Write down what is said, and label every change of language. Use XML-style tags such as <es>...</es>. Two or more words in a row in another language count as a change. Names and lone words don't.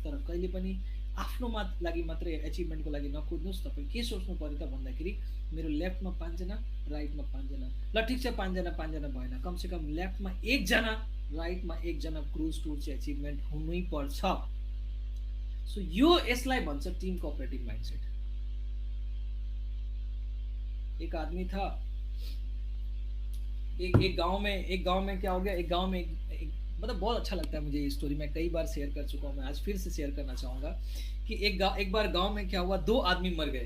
<ne>तर कहिले पनि आफ्नो लागि मात्रै एचिभमेन्टको लागि नकुद्नुहोस्। तपाईँ के सोच्नु पऱ्यो त भन्दाखेरि मेरो लेफ्टमा 5 जना, राइटमा 5 जना, ल ठिक छ 5 जना 5 जना भएन, कमसेकम लेफ्टमा 1 जना, राइटमा 1 जना</ne> <en>cruise tour</en> <ne>चाहिँ एचिभमेन्ट हुनै पर्छ। सो यसलाई भन्छ</ne> <en>team cooperative mindset.</en> <hi>एक आदमी था, एक गांव में क्या हो गया, एक गांव में मतलब बहुत अच्छा लगता है मुझे ये स्टोरी, मैं कई बार शेयर कर चुका हूँ, मैं आज फिर से शेयर करना चाहूँगा कि एक बार गांव में क्या हुआ, 2 आदमी मर गए।</hi>